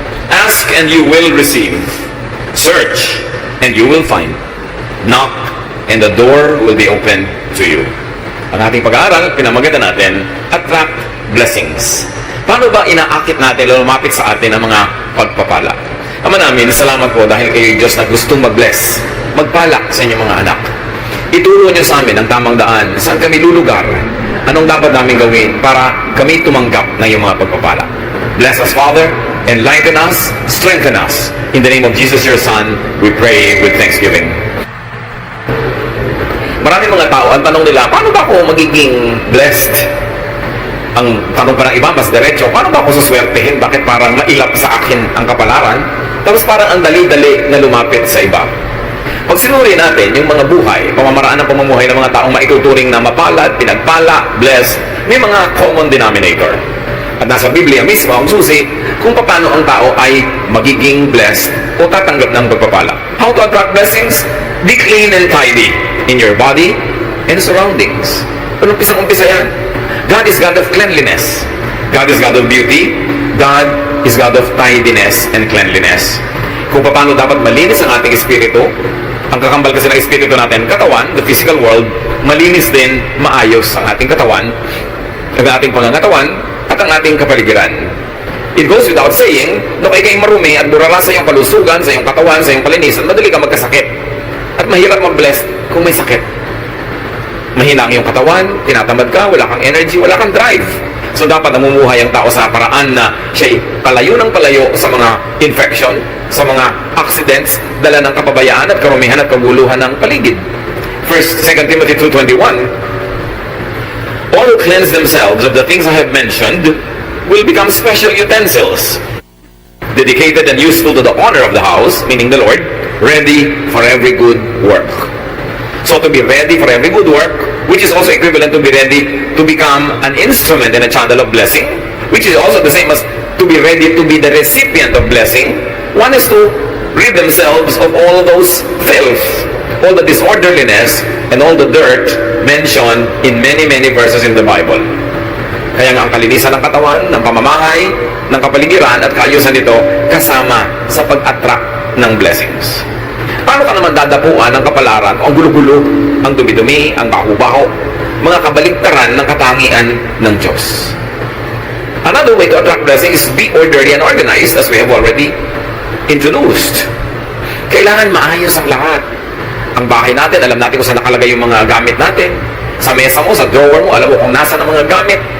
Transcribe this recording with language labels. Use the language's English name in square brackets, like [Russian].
[English] Ask and you will receive. Search and you will find. Knock and the door will be open to you. [Filipino] Ang ating pag-aaral, pinamagatan natin, attract blessings. Paano ba inaakit natin, lumapit sa atin ang mga pagpapala? Ama namin, salamat po dahil kayo Diyos na gustong mag-bless, magpala sa inyong mga anak. Ituro niyo sa amin ang tamang daan, saan kami lulugar, anong dapat namin gawin para kami tumanggap ng iyong mga pagpapala. [English] Bless us, Father, enlighten us, strengthen us. In the name of Jesus, your Son, we pray with thanksgiving. [Filipino] Maraming mga tao, ang tanong nila, paano ba ako magiging blessed? Ang tanong pa ng iba, mas diretso, paano ba ako suswertehin? Bakit parang mailap sa akin ang kapalaran? Tapos parang ang dali-dali na lumapit sa iba. Pag sinuri natin yung mga buhay, pamamaraan ng pamumuhay ng mga taong maituturing na mapalad, pinagpala, blessed, may mga common denominator. At nasa Biblia mismo ang susi kung paano ang tao ay magiging blessed o tatanggap ng pagpapala. [English] How to attract blessings? Be clean and tidy in your body and surroundings. [Filipino] Umpisa yan. [English] God is God of cleanliness. God is God of beauty. God is God of tidiness and cleanliness. [Filipino] Kung paano dapat malinis ang ating espiritu, ang kakambal kasi ng espiritu natin, katawan, [English] the physical world, [Filipino] malinis din, maayos ang ating katawan, ang ating pangangatawan, at ang ating kapaligiran. [English] It goes without saying, [Filipino] na kay kayong marumi at burara sa iyong kalusugan, sa iyong katawan, sa iyong palinisan, madali ka magkasakit. At mahirap mag-bless kung may sakit. Mahina ang iyong katawan, tinatamad ka, wala kang energy, wala kang drive. So dapat namumuhay ang tao sa paraan na siya'y palayo ng palayo sa mga infection, sa mga accidents, dala ng kapabayaan at karumihan at kaguluhan ng paligid. [English] 2 Timothy 2:21. All who cleanse themselves of the things I have mentioned will become special utensils, dedicated and useful to the honor of the house, meaning the Lord, ready for every good work. So to be ready for every good work, which is also equivalent to be ready to become an instrument and a channel of blessing, which is also the same as to be ready to be the recipient of blessing. One is to rid themselves of all those filth, all the disorderliness, and all the dirt mentioned in many verses in the Bible. [Filipino] Kaya nga ang kalinisan ng katawan, ng pamamahay, ng kapaligiran at kaayusan nito kasama sa pag-attract ng blessings. Paano ka naman dadapuan ng kapalaran o ang gulo-gulo, ang dumi-dumi, ang baho-baho, mga kabaligtaran ng katangian ng Diyos? [English] Another way to attract blessings is be orderly and organized, as we have already introduced. [Filipino] Kailangan maayos ang lahat. Ang bahay natin, alam natin kung saan nakalagay yung mga gamit natin. Sa mesa mo, sa drawer mo, alam mo kung nasa ang mga gamit.